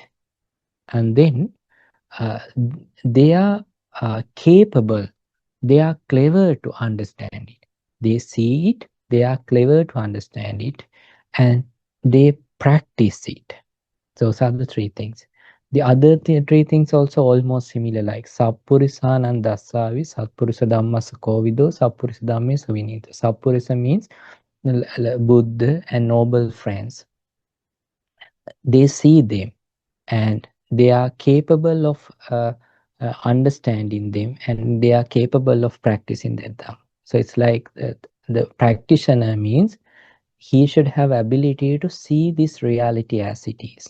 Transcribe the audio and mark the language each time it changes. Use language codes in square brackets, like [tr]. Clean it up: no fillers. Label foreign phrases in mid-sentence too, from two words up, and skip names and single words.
[en] And then they are capable, they are clever to understand it. They see it, they are clever to understand it, and they practice it. Those are the three things. The other three things also almost similar, like [pi] Sappurisanan Dasavi, Satpurisa Dhammas Kovido, Sappurisa Dhamme Savinita. [en] Sappurisa means Buddha and noble friends. They see them and they are capable of understanding them, and they are capable of practicing them. So it's like the practitioner means he should have ability to see this reality as it is.